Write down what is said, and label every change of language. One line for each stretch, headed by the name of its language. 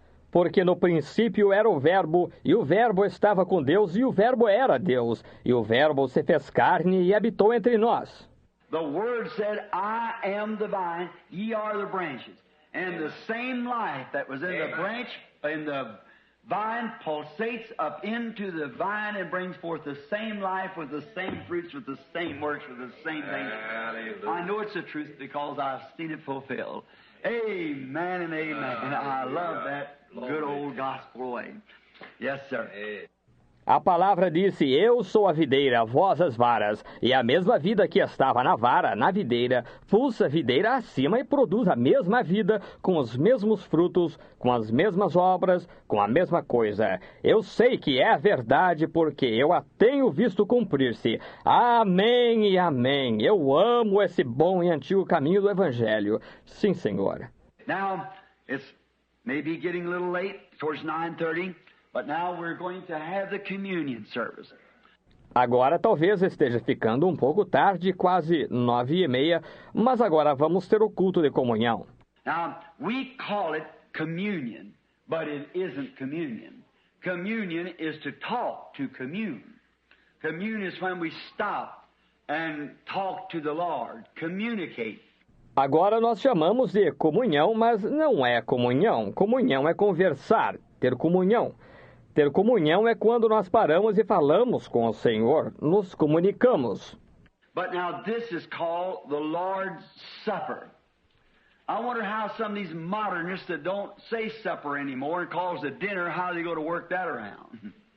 Portuguese: Porque no princípio era o Verbo, e o Verbo estava com Deus, e o Verbo era Deus, e o Verbo se fez carne e habitou entre nós.
English: The Word said, I am the vine, ye are the branches. And the same life that was in the branch, in the vine, pulsates up into the vine and brings forth the same life with the same fruits, with the same works, with the same things. I know it's the truth because I've seen it fulfilled. Amen and amen. And I love that good old gospel way. Yes, sir.
Portuguese: A palavra disse, eu sou a videira, vós as varas, e a mesma vida que estava na vara, na videira, pulsa a videira acima e produz a mesma vida, com os mesmos frutos, com as mesmas obras, com a mesma coisa. Eu sei que é a verdade, porque eu a tenho visto cumprir-se. Amém e amém. Eu amo esse bom e antigo caminho do Evangelho. Sim, Senhor.
English: Now, it's maybe getting a little late, towards 9:30. But now we're going to have the communion service.
Portuguese: Agora talvez esteja ficando um pouco tarde, quase 9:30, mas agora vamos ter o culto de comunhão.
English: Now, we call it communion, but it isn't communion. Communion is to talk, to commune. Commune is when we stop and talk to the Lord, communicate.
Portuguese: Agora nós chamamos de comunhão, mas não é comunhão. Comunhão é conversar, ter comunhão. Ter comunhão é quando nós paramos e falamos com o Senhor, nos comunicamos.
English: But now this is called the Lord's Supper. I wonder how some of these modernists that don't say supper anymore and calls it dinner, how they go to work that around.